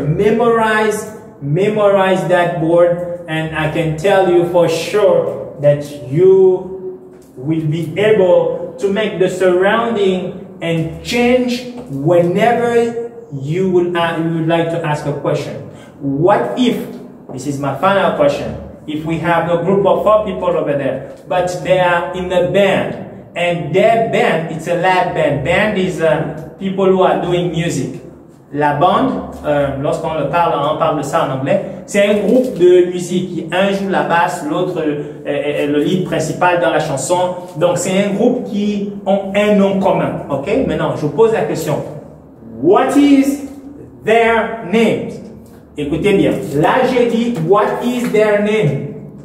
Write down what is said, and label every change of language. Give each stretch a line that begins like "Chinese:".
English: Memorize that board, and I can tell you for sure that you will be able to make the surrounding and change whenever you would like to ask a question. What if, this is my final question, if we have a group of 4 people over there, but they are in a band, and their band, it's a lab band. Band is people who are doing music.
French: La bande, lorsqu'on le parle, on parle de ça en anglais, c'est un groupe de musique. Un joue la basse, l'autre est le lead principal dans la chanson. Donc c'est un groupe qui ont un nom commun. Ok? Maintenant, je vous pose la question.
English: What is their names?
French: Écoutez bien. Là, j'ai dit,
English: what is their name?